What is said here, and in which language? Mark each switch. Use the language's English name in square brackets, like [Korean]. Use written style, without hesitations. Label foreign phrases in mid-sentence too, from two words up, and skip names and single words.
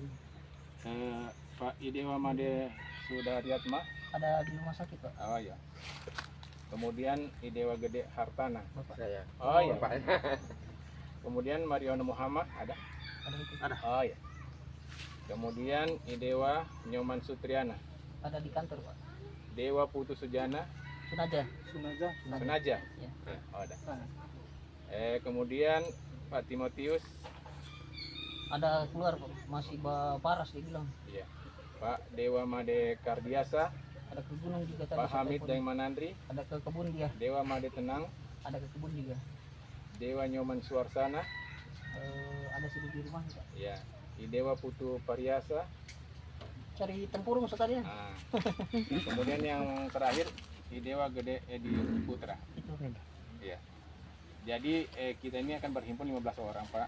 [Indonesian] Pak Idewa Made Sudaryatma. Ada di rumah sakit Pak. Oh iya. Kemudian Idewa Gede Hartana. Bapak. Saya. Oh iya. Kemudian Mariono Muhammad ada? Ada itu. Oh iya. Kemudian Idewa Nyoman Sutriana. Ada di kantor Pak. Dewa Putu Sujana. Sunaja. Sunaja. Ya. Oh, ada. Kemudian Pak Timotius. Ada keluar Pak. Masih paras dia bilang. Iya. Pak Dewa Made Kardiasa. Ada ke gunung juga tadi. Pak Hamid Daimanandri. Ada ke kebun dia. Dewa Made Tenang. Ada ke kebun juga. Dewa Nyoman Suarsana. Ada sini di rumah Pak. Iya. Idewa Putu Pariasa. Cari tempurung sekalian. Nah. Kemudian yang terakhir Idewa Gede Edi Putra. Itu. Iya. Jadi kita ini akan berhimpun 15 orang Pak.